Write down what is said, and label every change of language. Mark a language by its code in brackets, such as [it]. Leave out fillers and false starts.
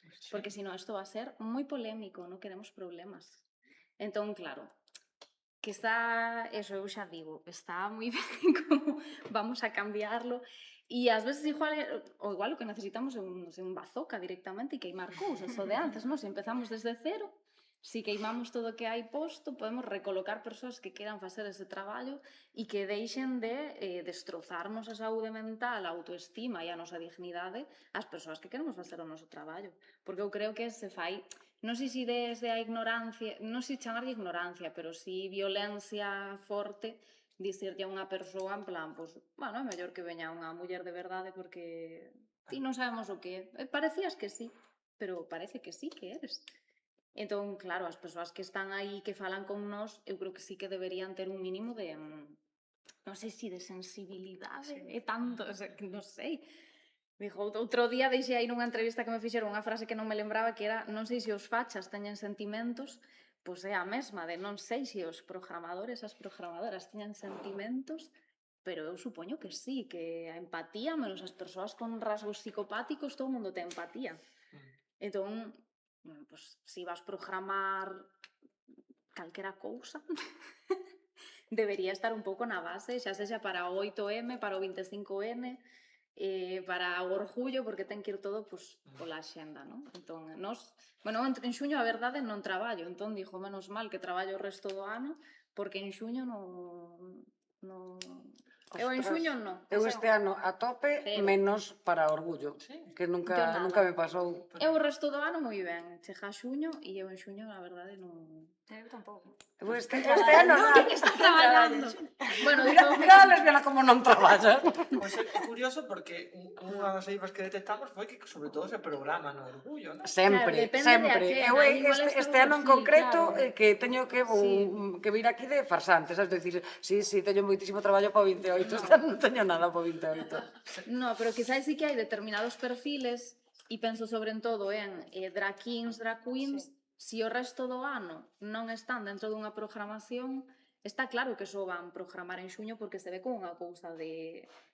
[gl] Porque senón isto va a ser moi polémico, non queremos problemas. Entón, claro, que está, eso eu xa digo, está moi ben como vamos a cambiarlo, e ás veces igual o que necesitamos é un bazooka directamente e queimar cousas, o de antes, non? Se empezamos desde cero, si queimamos todo o que hai posto, podemos recolocar persoas que queran facer ese traballo e que deixen de destrozarnos a saúde mental, a autoestima e a nosa dignidade as persoas que queremos facer o noso traballo. Porque eu creo que se fai, non sei se desde a ignorancia, non sei chamar de ignorancia, pero si violencia forte, dicirlle a unha persoa en plan, pois, bueno, é mellor que veña unha muller de verdade porque ti non sabemos o que é. [es] Parecías que sí, pero parece que sí que eres. [gl] Entón, claro, as persoas que están aí que falan con nós, eu creo que sí que deberían ter un mínimo de, non sei se de sensibilidade, é tanto, non sei. Dijo, outro día deixei aí nunha entrevista que me fixeron unha frase que non me lembraba, que era, non sei se os fachas teñen sentimentos, pois é a mesma, de non sei se os programadores, as programadoras teñen sentimentos, pero eu supoño que sí, que a empatía, menos as persoas con rasgos psicopáticos, todo o mundo ten empatía. Entón, pois, se vas programar calquera cousa, debería estar un pouco na base, xa sexa para o 8M, para o 25N, para o orgullo, porque ten que ir todo pola axenda, non? Entón, en xuño a verdade non traballo, entón dixo, menos mal que traballo o resto do ano, porque en xuño non... Eu en xuño non. Eu este ano a tope, menos para orgullo, que nunca me pasou. Eu o resto do ano moi ben, chega xuño e eu en xuño, a verdade, non... Eu tampouco. Eu este ano non. Está traballando. Bueno, mira a lesbiana como non traballa. Pois é curioso porque unha das eivas que detectamos foi que sobre todo se programa no orgullo, non? Sempre, sempre. Eu este ano en concreto que teño que vir aquí de farsante, sabes? Dicir, sí, teño moitísimo traballo para o 28, non teño nada para o 28. No, pero quizás sí que hai determinados perfiles, e penso sobre todo en drag kings, drag queens, Si o resto do ano non están dentro dunha programación, está claro que só van programar en xuño porque se ve como unha cousa de